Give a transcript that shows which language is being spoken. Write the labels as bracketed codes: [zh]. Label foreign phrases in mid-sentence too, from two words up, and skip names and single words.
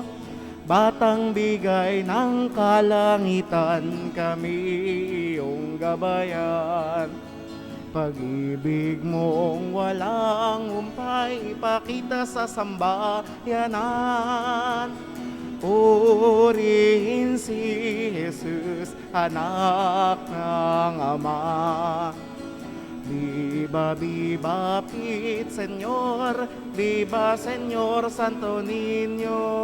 [tl] Batang bigay ng kalangitan, kami iyong gabayan. Pag-ibig mong walang umpay, ipakita sa sambayanan. Purihin si Jesus, anak ng Ama. [es] Viva, viva, Pit, Señor, viva, Señor, Santo Niño.